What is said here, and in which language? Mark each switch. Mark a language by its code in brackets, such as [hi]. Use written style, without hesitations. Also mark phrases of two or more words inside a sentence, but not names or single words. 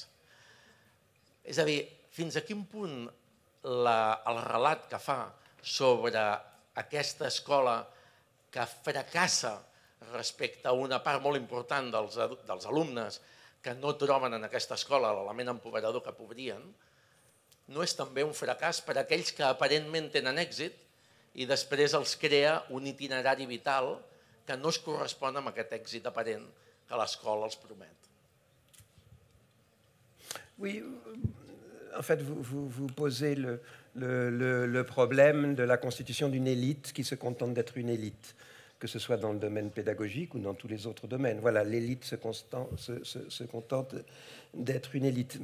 [ca] És a dir, fins a quin punt el relat que fa sobre aquesta escola que fracassa respecte a una part molt important dels alumnes que no troben en aquesta escola l'element empoderador que podrien, no és també un fracàs per a aquells que aparentment tenen èxit i després els crea un itinerari vital que no es correspon amb aquest èxit aparent que l'escola els promet. [fr] Oui, en fait, vous posez le problème de la constitution d'une élite qui se contente d'être une élite, que ce soit dans le domaine pédagogique ou dans tous les autres domaines. Voilà, l'élite se contente d'être une élite.